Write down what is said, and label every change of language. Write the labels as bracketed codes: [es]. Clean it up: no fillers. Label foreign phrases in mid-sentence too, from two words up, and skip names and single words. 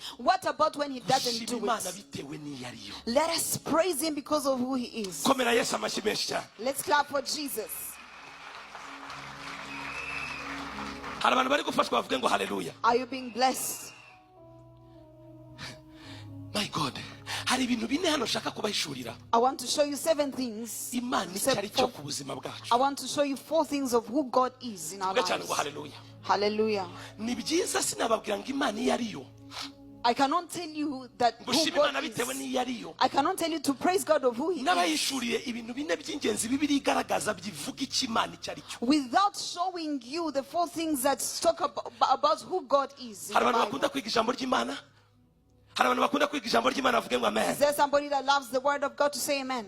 [en] What about when he doesn't do it? Let us praise him because of who he is. Let's clap for Jesus. Are you being blessed? My God. [rw] hari ibintu bine hano nshaka kubahishurira. [en] I want to show you 7 things. [rw] Imana icyari cyo ku buzima bwacu. [en] I want to show you 4 things of who God is in our lives. Hallelujah. Hallelujah. [rw] Ni byiza sinababwira ngo Imana iyo ariyo. [en] I cannot tell you that who God is. I cannot tell you to praise God of who He is without showing you the 4 things that talk about who God is. Is there somebody that loves the word of God to say amen?